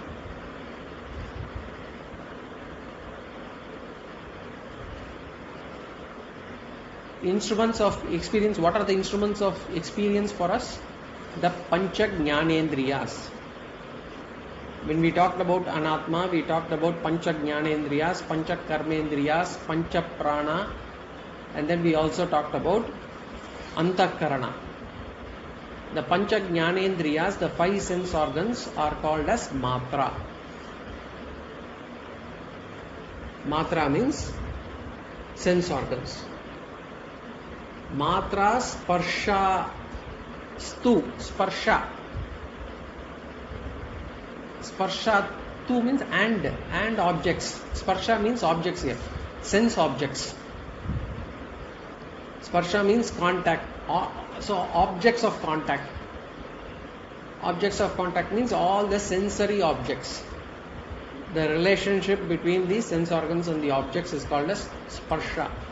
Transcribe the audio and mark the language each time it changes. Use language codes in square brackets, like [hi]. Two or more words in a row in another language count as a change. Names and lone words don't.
[en] Instruments of experience. What are the instruments of experience for us? [sa] The Pancha Jnanendriyas. [en] When we talked about anatma, we talked about [sa] pancha jnanendriyas, pancha karmendriyas, pancha prana, [en] and then we also talked about antakarana. The [sa] pancha jnanendriyas, [en] the 5 sense organs, are called as matra. Matra means sense organs. [sa] Matra sparsha stu, sparsha. Sparsha tu [en] means and objects. Sparsha means objects here. Sense objects. Sparsha means contact. So objects of contact. Objects of contact means all the sensory objects. The relationship between the sense organs and the objects is called as sparsha.